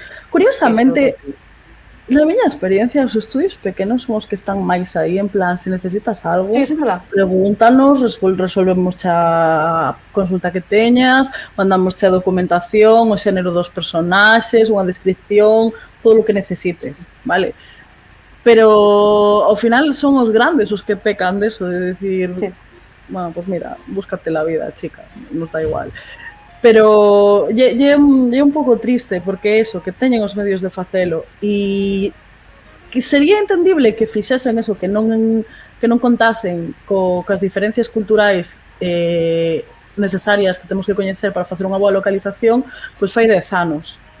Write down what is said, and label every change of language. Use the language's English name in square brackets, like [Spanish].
[Galician] curiosamente, na miña experiencia, os estudios pequenos son os que están máis aí, en plan, se necesitas algo, Sí, eso é verdad. pregúntanos, resolvemos a consulta que teñas, mandamos a documentación, o xénero dos personaxes, unha descripción, todo o que necesites, vale? Pero ao final son os grandes os que pecan deso, de decir, Sí. [Spanish] bueno, pues mira, búscate la vida, chica, nos da igual. [Galician] Pero é un pouco triste, porque eso, que teñen os medios de facelo, e que sería entendible que fixesen eso, que non contasen cas diferencias culturais necesarias que temos que coñecer para facer unha boa localización, pois fai 10 anos.